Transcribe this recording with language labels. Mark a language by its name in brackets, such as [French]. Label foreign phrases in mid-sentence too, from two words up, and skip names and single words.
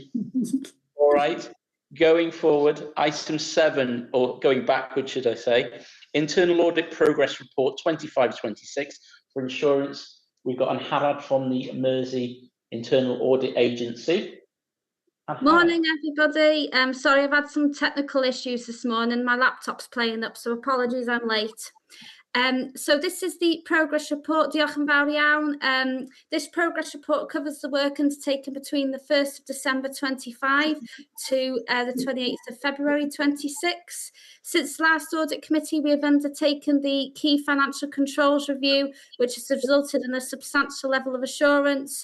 [English] All right, going forward, item 7, or going backwards, should I say, Internal Audit Progress Report 25-26 for insurance. We've got Anne Harrad from the Mersey Internal Audit Agency. Morning, everybody. Sorry, I've had some technical issues this morning. My laptop's playing up, so apologies I'm late. So this is the progress report. [Welsh] Diolch yn fawr iawn. [English] This progress report covers the work undertaken between the 1st of December 25 to the 28th of February 26. Since last audit committee, we have undertaken the key financial controls review, which has resulted in a substantial level of assurance.